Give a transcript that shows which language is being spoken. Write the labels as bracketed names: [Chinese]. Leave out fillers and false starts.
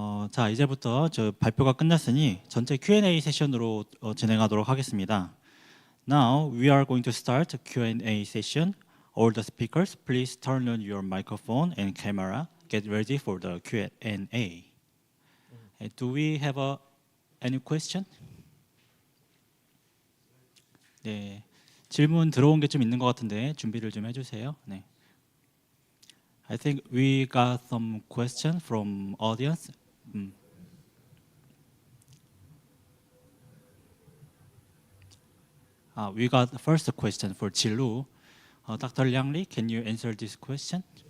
[Korean] 자, 이제부터 저 발표가 끝났으니 전체 Q&A 세션으로 진행하도록 하겠습니다. [English] Now we are going to start a Q&A session. All the speakers, please turn on your microphone and camera. Get ready for the Q&A. Do we have any question? [Korean] 네, 질문 들어온 게 좀 있는 것 같은데 준비를 좀 해주세요. 네. [English] I think we got some question from audience. We got the first question for Jilu. Dr. Liang Li, can you answer this question?